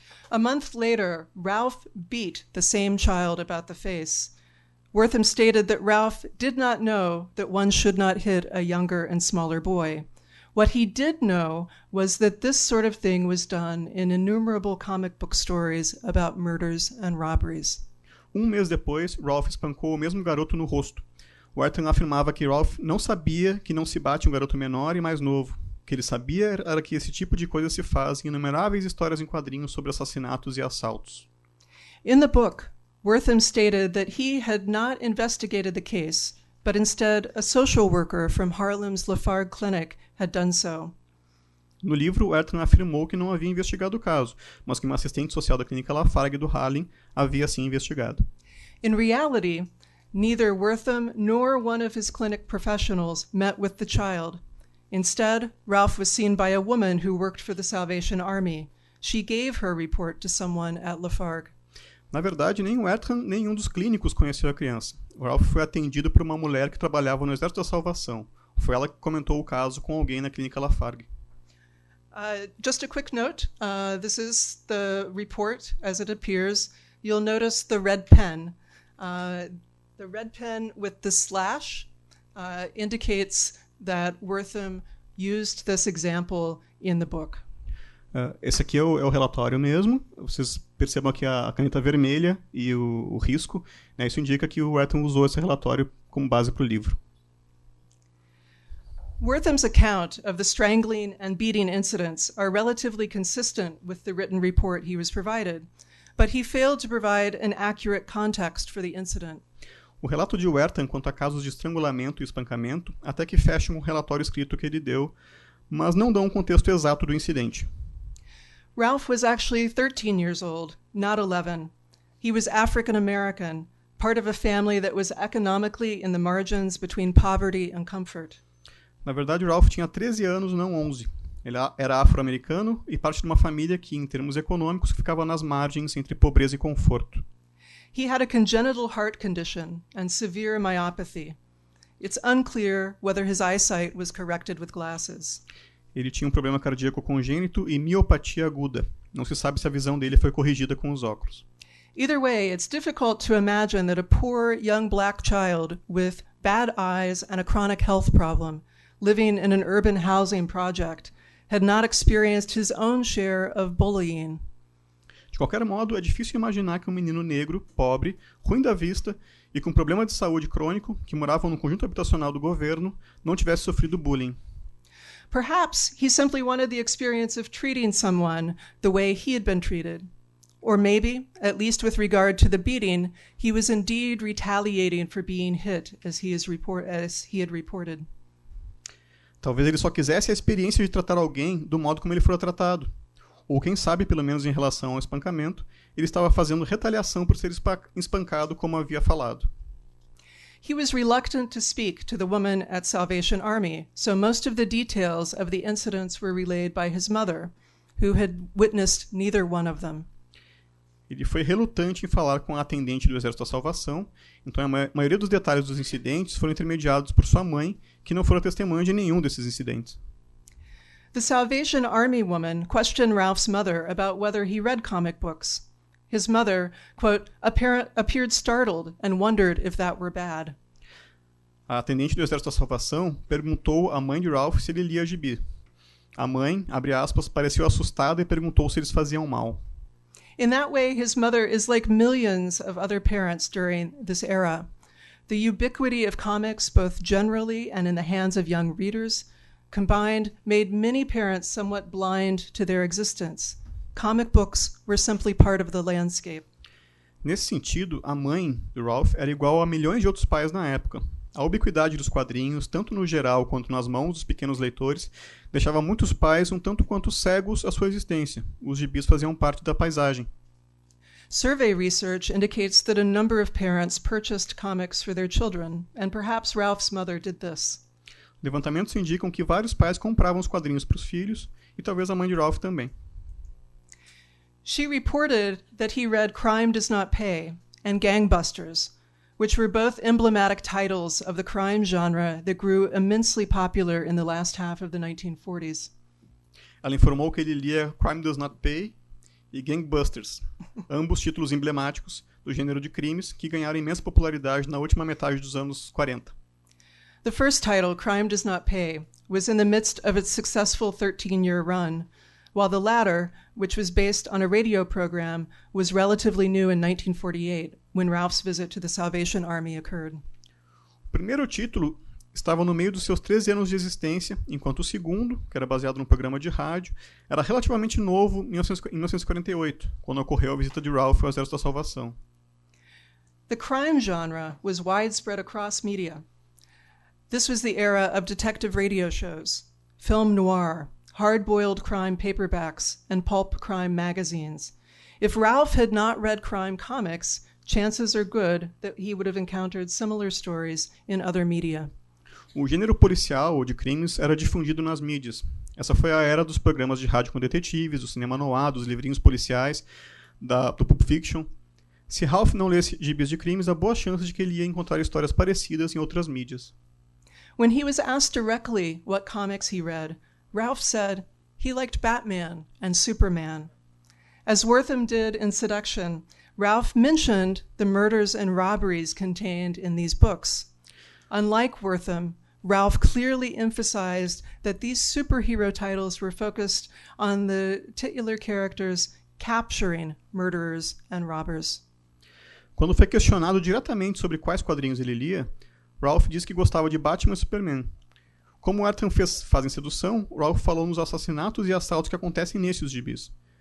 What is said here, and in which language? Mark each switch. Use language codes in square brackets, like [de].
[en] A month later, Ralph beat the same child about the face. Wertham stated that Ralph did not know that one should not hit a younger and smaller boy. What he did know was that this sort of thing was done in innumerable comic book stories about murders and robberies. [pt] Um mês depois, Ralph espancou o mesmo garoto no rosto. Wertham afirmava que Ralph não sabia que não se bate um garoto menor e mais novo. O que ele sabia era que esse tipo de coisa se faz em inumeráveis histórias em quadrinhos sobre assassinatos e assaltos. [en] In the book, Wertham stated that he had not investigated the case, but instead a social worker from Harlem's Lafargue Clinic had done so. [pt] No livro, Wertham afirmou que não havia investigado o caso, mas que uma assistente social da clínica Lafargue do Harlem havia sim investigado. [en] In reality, neither Wertham nor one of his clinic professionals met with the child. Instead, Ralph was seen by a woman who worked for the Salvation Army. She gave her report to someone at Lafargue. [pt] Na verdade, nem Wertham, nem um dos clínicos conheceu a criança. O Ralph foi atendido por uma mulher que trabalhava no Exército da Salvação. Foi ela que comentou o caso com alguém na clínica Lafargue. [en] Just a quick note, this is the report as it appears. You'll notice the red pen. The red pen with the slash indicates that Wertham used this example in the book. [pt] Esse aqui é o relatório mesmo. Vocês percebam aqui a caneta vermelha e o risco, né? Isso indica que o Wertham usou esse relatório como base para o livro. [en] Wertham's account of the strangling and beating incidents are relatively consistent with the written report he was provided, but he failed to provide an accurate context for the incident. [pt] O relato de Wertham quanto a casos de estrangulamento e espancamento até que fecha um relatório escrito que ele deu, mas não dá um contexto exato do incidente. [en] Ralph was actually 13 years old, not 11. He was African American, part of a family that was economically in the margins between poverty and comfort. [pt] Na verdade, Ralph tinha 13 anos, não 11. Ele era afro-americano e parte de uma família que, em termos econômicos, ficava nas margens entre pobreza e conforto. [en] He had a congenital heart condition and severe myopathy. It's unclear whether his eyesight was corrected with glasses. [pt] Ele tinha um problema cardíaco congênito e miopatia aguda. Não se sabe se a visão dele foi corrigida com os óculos. [en] Either way, it's difficult to imagine that a poor young black child with bad eyes and a chronic health problem living in an urban housing project had not experienced his own share of bullying. [pt] De qualquer modo, é difícil imaginar que um menino negro, pobre, ruim da vista e com problema de saúde crônico, que morava no conjunto habitacional do governo, não tivesse sofrido bullying. [en] Perhaps he simply wanted the experience of treating someone the way he had been treated. Or maybe, at least with regard to the beating, he was indeed retaliating for being hit, as he had reported. [pt] Talvez ele só quisesse a experiência de tratar alguém do modo como ele fora tratado. Ou quem sabe, pelo menos em relação ao espancamento, ele estava fazendo retaliação por ser espancado como havia falado. [en] He was reluctant to speak to the woman at Salvation Army, so most of the details of the incidents were relayed by his mother, who had witnessed neither one of them. [pt] Ele foi relutante em falar com a atendente do Exército da Salvação, então a maioria dos detalhes dos incidentes foram intermediados por sua mãe, que não foram testemunha de nenhum desses incidentes. [en] The Salvation Army woman questioned Ralph's mother about whether he read comic books. His mother, quote, appeared startled and wondered if that were bad. [pt] A atendente do Exército da Salvação perguntou à mãe de Ralph se ele lia gibi. A mãe, abre aspas, pareceu assustada e perguntou se eles faziam mal. [en] In that way, his mother is like millions of other parents during this era. The ubiquity of comics, both generally and in the hands of young readers, combined made many parents somewhat blind to their existence. Comic books were simply part of the landscape. [pt] Nesse sentido, a mãe de Ralph era igual a milhões de outros pais na época. A ubiquidade dos quadrinhos, tanto no geral quanto nas mãos dos pequenos leitores, deixava muitos pais um tanto quanto cegos à sua existência. Os gibis faziam parte da paisagem. [en] Survey research indicates that a number of parents purchased comics for their children, and perhaps Ralph's mother did this. [pt] Levantamentos indicam que vários pais compravam os quadrinhos para os filhos, e talvez a mãe de Ralph também. [en] She reported that he read Crime Does Not Pay and Gangbusters, which were both emblematic titles of the crime genre that grew immensely popular in the last half of the 1940s. [pt] Ela informou que ele lia Crime Does Not Pay e Gangbusters, ambos títulos emblemáticos do gênero de crimes que ganharam imensa popularidade na última metade dos anos 40. [en] The first title, Crime Does Not Pay, was in the midst of its successful 13-year run, while the latter, which was based on a radio program, was relatively new in 1948, when Ralph's visit to the Salvation Army occurred. [pt] O primeiro título estava no meio dos seus 13 anos de existência, enquanto o segundo, que era baseado num programa de rádio, era relativamente novo em 1948, quando ocorreu a visita de Ralph ao Exército da Salvação. [en] The crime genre was widespread across media. This was the era of detective radio shows, film noir, hard-boiled crime paperbacks, and pulp crime magazines. If Ralph had not read crime comics, chances are good that he would have encountered similar stories in other media. [pt] O gênero policial ou de crimes era difundido nas mídias. Essa foi a era dos programas de rádio com detetives, do cinema noir, dos livrinhos policiais, do Pulp Fiction. Se Ralph não lesse gibis de crimes, há boa chance de que ele ia encontrar histórias parecidas em outras mídias. [en] When he was asked directly what comics he read, Ralph said he liked Batman and Superman. As Wertham did in Seduction, Ralph mentioned the murders and robberies contained in these books. Unlike Wertham, Ralph clearly emphasized that these superhero titles were focused on the titular characters capturing murderers and robbers. [pt] Quando foi questionado diretamente sobre quais quadrinhos ele lia, Ralph disse que gostava de Batman e Superman. Como Wertham faz em Sedução, Ralph falou nos assassinatos e assaltos que acontecem nesses gibis.